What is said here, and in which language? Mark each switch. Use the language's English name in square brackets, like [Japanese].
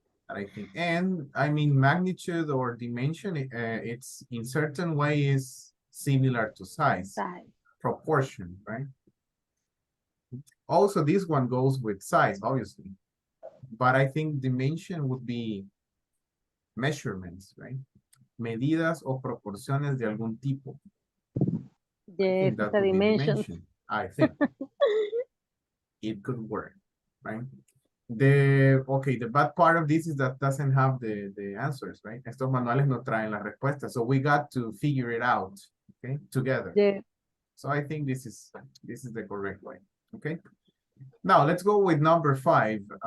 [English] I think, and I mean, magnitude or dimension, it's in certain way is similar to size, proportion, right? Also, this one goes with size, obviously, but I think dimension would be measurements, right? [Spanish] Medidas o proporciones de algún tipo. [English] Yes, that the would be dimensions. dimension. I think it could work, right? The bad part of this is that doesn't have the answers, right? [Spanish] Estos manuales no traen las respuestas, [English] so we got to figure it out, okay, together. Yeah. So I think this is the correct way, okay? Now let's go with number 5.